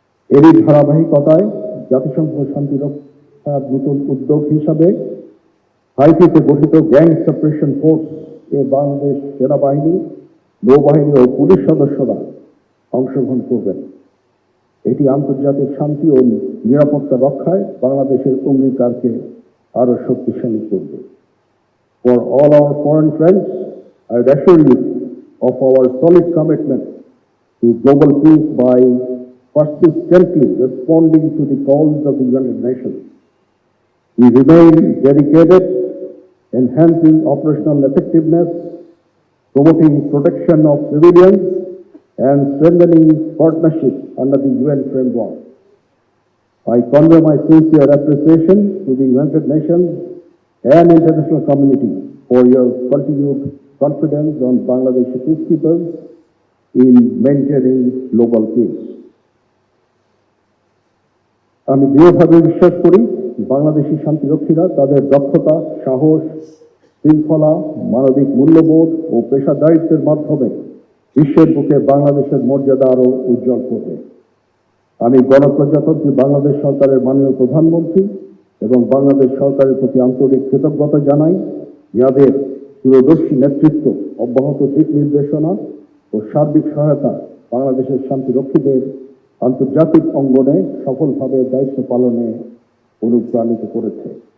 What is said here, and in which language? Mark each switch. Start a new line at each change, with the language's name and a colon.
Bangla: এরই ধারাবাহিকতায় জাতিসংঘ শান্তিরক্ষার নতুন উদ্যোগ হিসাবে হাইতিতে গঠিত গ্যাং সাপ্রেশন ফোর্স এ বাংলাদেশ সেনাবাহিনী, নৌবাহিনী ও পুলিশ সদস্যরা অংশগ্রহণ করবেন। এটি আন্তর্জাতিক শান্তি ও নিরাপত্তা রক্ষায় বাংলাদেশের অঙ্গীকারকে আরো শক্তিশালী করবে।
English: For all our foreign friends, I assure you of our solid commitment to global peace by persistently responding to the calls of the United Nations. We remain dedicated, enhancing operational effectiveness, promoting protection of civilians, and strengthening partnership under the UN framework. I convey my sincere appreciation to the United Nations and international community for your continued confidence on Bangladeshi peacekeepers in maintaining global peace.
Bangla: আমি দৃঢ়ভাবে বিশ্বাস করি বাংলাদেশি শান্তিরক্ষীরা তাদের দক্ষতা, সাহস, শৃঙ্খলা, মানবিক মূল্যবোধ ও পেশাদারিত্বের মাধ্যমে বিশ্বের বুকে বাংলাদেশের মর্যাদা আরও উজ্জ্বল করবে। আমি গণপ্রজাতন্ত্রী বাংলাদেশ সরকারের মাননীয় প্রধানমন্ত্রী এবং বাংলাদেশ সরকারের প্রতি আন্তরিক কৃতজ্ঞতা জানাই, যাদের দূরদর্শী নেতৃত্ব, অব্যাহত দিক নির্দেশনা ও সার্বিক সহায়তা বাংলাদেশের শান্তিরক্ষীদের আন্তর্জাতিক অঙ্গনে সফলভাবে দায়িত্ব পালনে অনুপ্রাণিত করেছে।